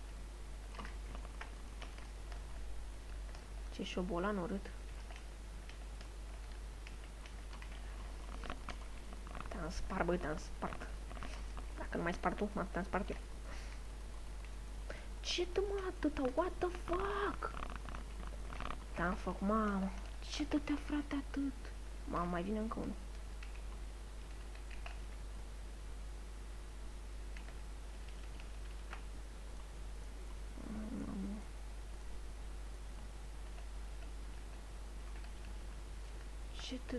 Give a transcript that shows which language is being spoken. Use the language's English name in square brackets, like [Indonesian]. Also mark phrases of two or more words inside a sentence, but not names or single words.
[Romanian] Ce șobolan urât. Te-am spart, băi, te-am spart. Dacă nu mai spart tu, te-am spart eu. Ce dă mă atâta? [English] What the fuck? [Romanian] Te-am făcut, mamă. Ce dă-te frate atât? Mamă, mai vine încă unul. Ce dă?